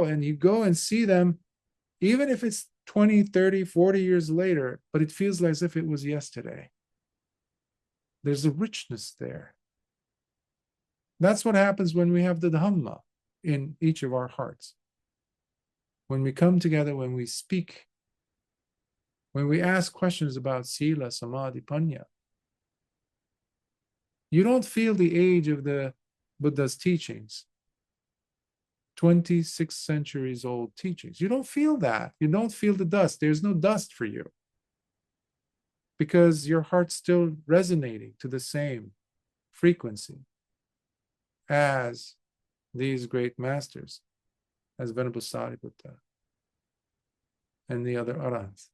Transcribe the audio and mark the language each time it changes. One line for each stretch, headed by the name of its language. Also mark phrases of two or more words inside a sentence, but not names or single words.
English: And you go and see them, even if it's 20, 30, 40 years later, but it feels as if it was yesterday. There's a richness there. That's what happens when we have the Dhamma in each of our hearts. When we come together, when we speak, when we ask questions about
Pali: sila, samadhi, panya,
English: you don't feel the age of the Buddha's teachings. 26 centuries old teachings. You don't feel that. You don't feel the dust. There's no dust for you because your heart's still resonating to the same frequency as these great masters, as Venerable Sāriputta and the other arahants.